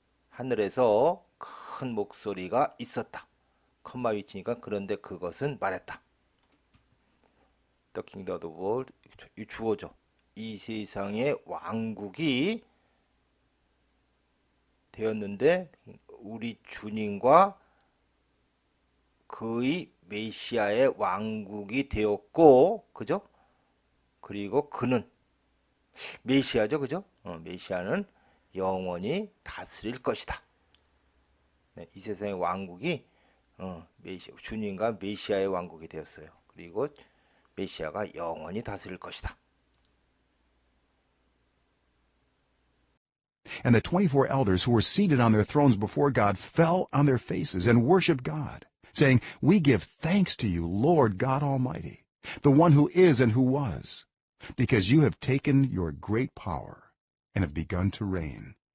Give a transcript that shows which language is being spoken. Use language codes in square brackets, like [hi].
[ko] 하늘에서 큰 목소리가 있었다. 컴마 위치니까 그런데 그것은 말했다. [en] The kingdom of the world 이 주어죠. [ko] 이 세상의 왕국이 되었는데 우리 주님과 그의 메시아의 왕국이 되었고 그죠? 그리고 그는 메시아죠, 그죠? 메시아는 영원히 다스릴 것이다. 네, 이 세상의 왕국이 주님과 메시아의 왕국이 되었어요. 그리고 메시아가 영원히 다스릴 것이다. [en] And the 24 elders who were seated on their thrones before God fell on their faces and worshiped God, saying, We give thanks to you, Lord God Almighty, the one who is and who was, because you have taken your great power and have begun to reign.